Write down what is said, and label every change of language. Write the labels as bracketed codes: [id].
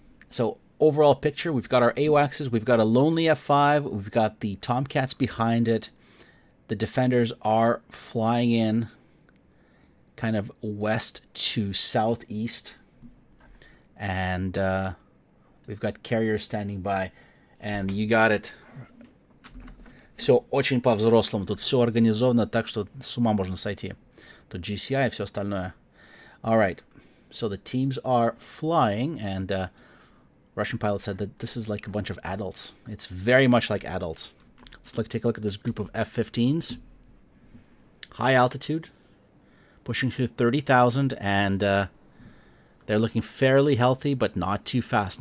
[en] So overall picture, we've got our AWACSs, we've got a Lonely F5, we've got the Tomcats behind it. The defenders are flying in kind of west to southeast. And we've got carriers standing by. And you got it. [ru] Все очень по-взрослому. Тут все организовано так, что с ума можно сойти. Тут GCI и все остальное. [en] All right. So the teams are flying, and Russian pilot said that this is like a bunch of adults. It's very much like adults. Let's take a look at this group of F-15s. High altitude, pushing through 30,000, and they're looking fairly healthy, but not too fast.